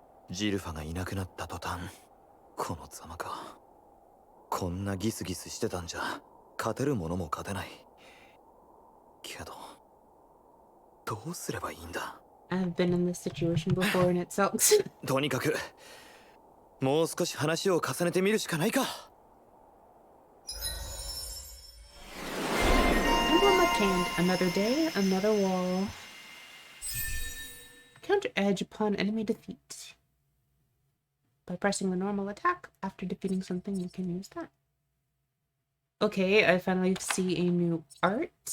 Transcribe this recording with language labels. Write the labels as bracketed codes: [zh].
[ja] ジルファがいなくなった途端、このざまか。こんなギスギスしてたんじゃ勝てるものも勝てない。けどどうすればいいんだ。 [en] I've been in this situation before and it sucks. [ja] とにかくもう少し話を重ねてみるしかないか。 [en] Emblem obtained. Another day, another wall. Counter edge upon enemy defeat. By pressing the normal attack, after defeating something, you can use that. Okay, I finally see a new art.